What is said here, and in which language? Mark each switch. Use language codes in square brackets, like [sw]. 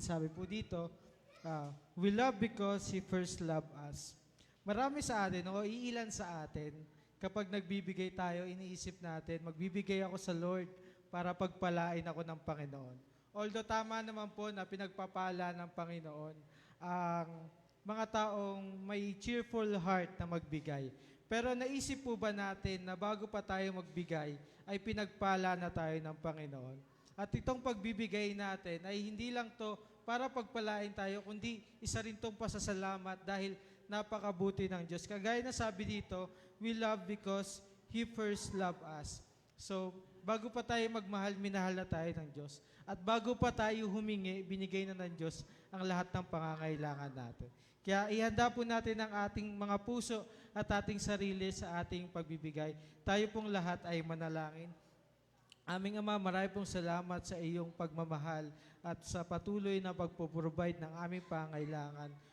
[tl] Sabi po dito, [en] we love because He first loved us. [tl] Marami sa atin, o iilan sa atin, kapag nagbibigay tayo, iniisip natin, magbibigay ako sa Lord para pagpalain ako ng Panginoon. Although tama naman po na pinagpapala ng Panginoon ang mga taong may cheerful heart na magbigay. Pero naisip po ba natin na bago pa tayo magbigay, ay pinagpala na tayo ng Panginoon? At itong pagbibigay natin ay hindi lang to para pagpalain tayo, kundi isa rin tong pasasalamat dahil napakabuti ng Diyos. Kagaya na sabi dito, [en] we love because He first loved us. [tl] So, bago pa tayo magmahal, minahal na tayo ng Diyos. At bago pa tayo humingi, binigay na ng Diyos ang lahat ng pangangailangan natin. Kaya ihanda po natin ang ating mga puso at ating sarili sa ating pagbibigay. Tayo pong lahat ay manalangin. Aming Ama, marami pong salamat sa iyong pagmamahal at sa patuloy na pagpo-provide ng aming pangangailangan.